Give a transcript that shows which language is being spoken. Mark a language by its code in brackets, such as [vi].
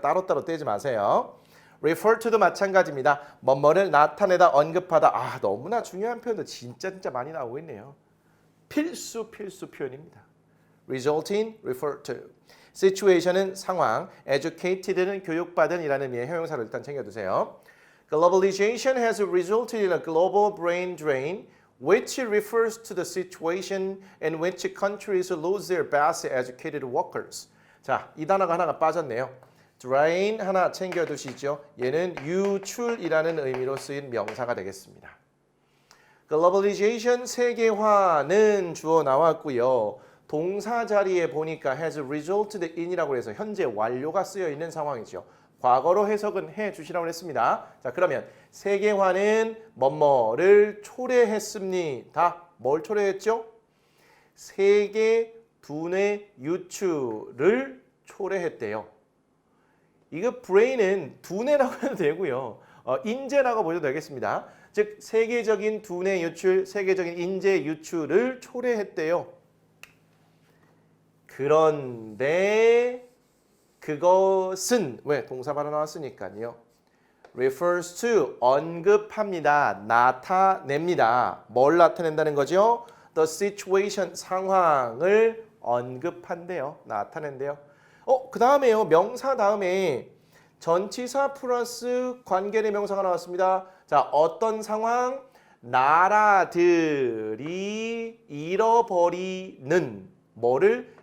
[ko] 따로따로 떼지 마세요. refer to도 마찬가지입니다. 뭐뭐를 나타내다, 언급하다. 너무나 중요한 표현도 진짜 많이 나오고 있네요. 필수 표현입니다. result in, refer to. situation은 상황, educated는 교육받은 이라는 의미의 형용사를 일단 챙겨두세요. [en] Globalization has resulted in a global brain drain which refers to the situation in which countries lose their best educated workers. [ko] 자, 이 단어가 하나가 빠졌네요. drain 하나 챙겨두시죠. 얘는 유출이라는 의미로 쓰인 명사가 되겠습니다. Globalization, 세계화는 주어 나왔고요. 동사 자리에 보니까 has resulted in 이라고 해서 현재 완료가 쓰여 있는 상황이죠. 과거로 해석은 해주시라고 했습니다. 자, 그러면 세계화는 뭐뭐를 초래했습니다. 뭘 초래했죠? 세계 두뇌 유출을 초래했대요. 이거 brain은 두뇌라고 해도 되고요. 인재라고 보셔도 되겠습니다. 즉 세계적인 두뇌 유출, 세계적인 인재 유출을 초래했대요. 그런데 그것은 왜 동사 바로 나왔으니까요. refers to 언급합니다. 나타냅니다. 뭘 나타낸다는 거죠? The situation 상황을 언급한대요. 나타낸대요. 그 다음에요. 명사 다음에 전치사 플러스 관계대명사가 나왔습니다. 자, 어떤 상황? 나라들이 잃어버리는 뭐를?